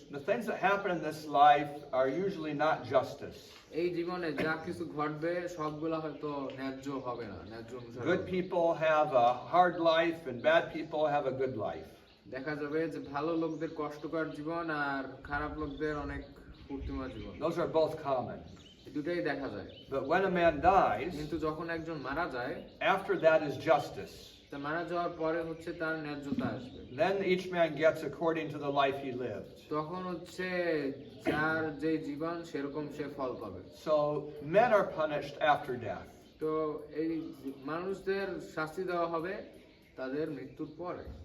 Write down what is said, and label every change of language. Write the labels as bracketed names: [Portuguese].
[English] the things that happen in this life are usually not justice. [Bangla] এই জীবনে যা কিছু ঘটবে সবগুলা হয়তো ন্যায্য হবে না, ন্যায্য অনুসারে। [English] Good people have a hard life and bad people have a good life. [Bangla] দেখা যাবে যে ভালো লোকদের কষ্টকর জীবন আর খারাপ লোকদের অনেক ফুর্তিময় জীবন। [English] Those are both common. [Bangla] দুটাই দেখা যায়। [English] But when a man dies, [Bangla] কিন্তু যখন একজন মারা যায়, [English] after that is justice. [Bangla] তা মারা যাওয়ার পরে হচ্ছে তার ন্যায্যতা আসবে। [English] Then each man gets according to the life he lived. [Bangla] তখন হচ্ছে যার যে জীবন সেরকম সে ফল পাবে। [English] So men are punished after death. [Bangla] তো এই মানুষদের শাস্তি দেওয়া হবে তাদের মৃত্যুর পরে।